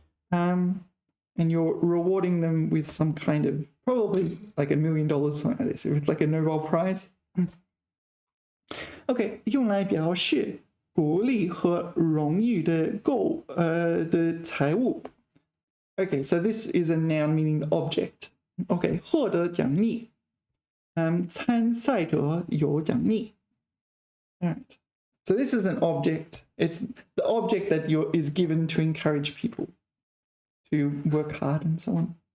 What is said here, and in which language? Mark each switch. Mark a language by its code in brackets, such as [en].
[en] And you're rewarding them with some kind of, probably like $1 million, something like this, with like a Nobel Prize. [zh] Okay, 用来表示鼓励和荣誉的的财物. [en] Okay, so this is a noun meaning the object. [zh] Okay, 获得奖励.参赛者有奖励. [en] All right. So this is an object. It's the object that is given to encourage people to work hard and so on.